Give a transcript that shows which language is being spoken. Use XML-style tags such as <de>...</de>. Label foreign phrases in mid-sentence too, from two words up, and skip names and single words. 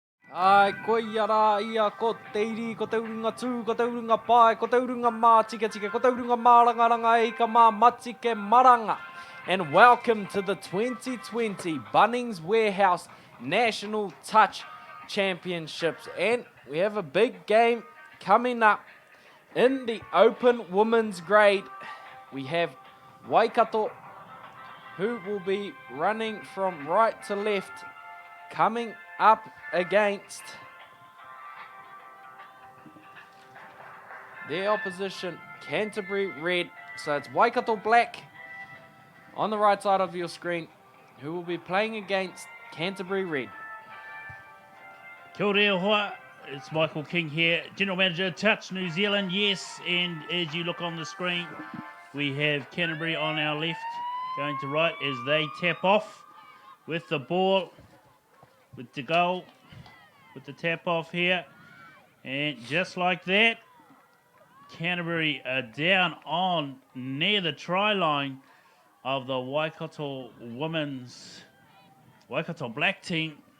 <mi>Ai, koe ara ia ko te iri, ko te urunga tū, ko te urunga pai, ko te urunga mā tika tika, ko te urunga mā rangaranga e ka mā matike maranga.</mi> <en>And welcome to the 2020 Bunnings Warehouse National Touch Championships. And we have a big game coming up in the open women's grade. We have Waikato, who will be running from right to left, coming up against their opposition, Canterbury Red. So it's Waikato Black on the right side of your screen, who will be playing against Canterbury Red.</en> <mi>Kia ora hoa,</mi> <en>it's Michael King here, General Manager, Touch New Zealand, yes, and as you look on the screen, we have Canterbury on our left, going to right as they tap off with the ball, with the goal, with the tap off here, and just like that, Canterbury are down on near the try line of the Waikato Black team.</en>